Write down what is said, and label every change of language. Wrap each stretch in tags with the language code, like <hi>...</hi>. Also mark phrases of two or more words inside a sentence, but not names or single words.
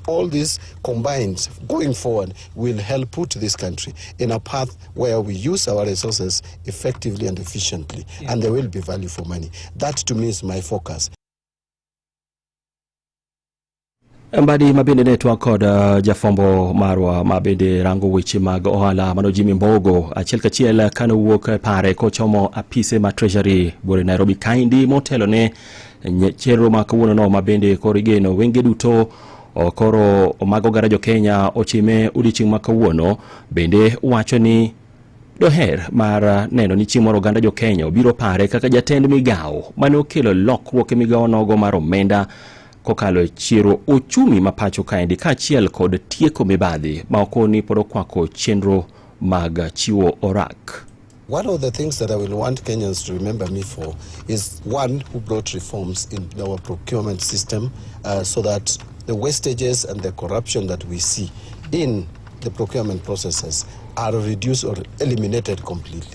<en>All this combined, going forward, will help put this country in a path where we use our resources effectively and efficiently, and there will be value for money. That to me is my focus.</en> <luo>Mbadi mabende network kod jafombo marwa mabende rango weche mag ohala mano Jimmy Mbogo achiel kachiel kano wuok pare kochomo apise ma Treasury bore Nairobi kaindi motelo ne chenro ma kawuono no mabende korigeno wenge duto koro mago garajo Kenya ochime udiching ma kawuono bende wacho ni doher mar neno ni chimoro ganda jo Kenya obiro pare kaka jatend migao mane okelo lokruok e migao nogo mar omenda kokalo chiro uchumi mapacho kaendi kaachiel kod tieko mibadhi maokoni pod okwako chenro mag chiwo orak.</luo> <en>One of the things that I will want Kenyans to remember me for is one who brought reforms in our procurement system so that the wastages and the corruption that we see in the procurement processes are reduced or eliminated completely.</en>